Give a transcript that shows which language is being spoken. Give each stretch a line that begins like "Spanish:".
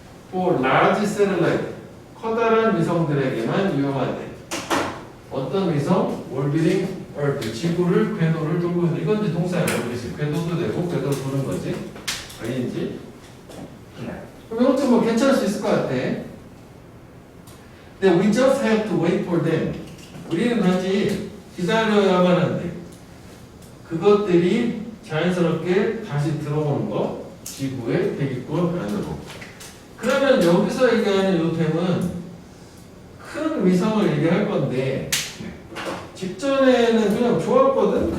English: For large satellite,
Korean: 커다란 위성들에게만 유용하대. 어떤 위성?
English: orbiting Earth,
Korean: 지구를 궤도를 돌고 있는 이건 이제 동사야. 궤도도 되고 궤도를 도는 거지. 아닌지. 그럼 이것도 뭐 괜찮을 수 있을 것 같아. 근데
English: we just have to wait for them.
Korean: 우리는 단지 기다려야만 한대. 그것들이 자연스럽게 다시 들어오는 거. 지구의 대기권 안으로. 그러면 여기서 얘기하는 요 템은 큰 위성을 얘기할 건데 직전에는 그냥 좋았거든.